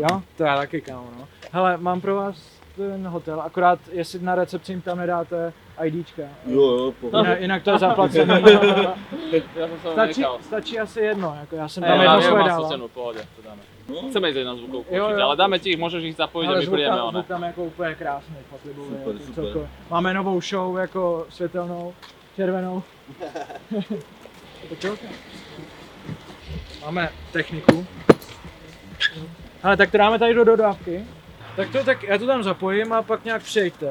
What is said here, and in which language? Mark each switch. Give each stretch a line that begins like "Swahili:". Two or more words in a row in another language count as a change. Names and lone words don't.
Czech: Jo, to já taky, kámo, no. Hele, mám pro vás ten hotel, akorát jestli na recepci jim tam nedáte IDčka. Jo, Jinak to je zaplacený. Já jsem se Stačí asi jedno, jako já jsem Ne, tam já jedno svoje mám dával. cenu, v pohodě, to dáme. Chceme jít na zvukovku Jo, určitě, jo.
Slovak: ale dáme ti ich, môžeš ich zapojiť a Ale my prídeme,
Czech: zvuk ne? tam jako úplně krásný, fakt libový, Super, jako super. celkově. Máme novou show jako světelnou, červenou. Tak jo, máme techniku. Ale tak to dáme tady do dodávky. Tak já to tam zapojím a pak nějak přijďte.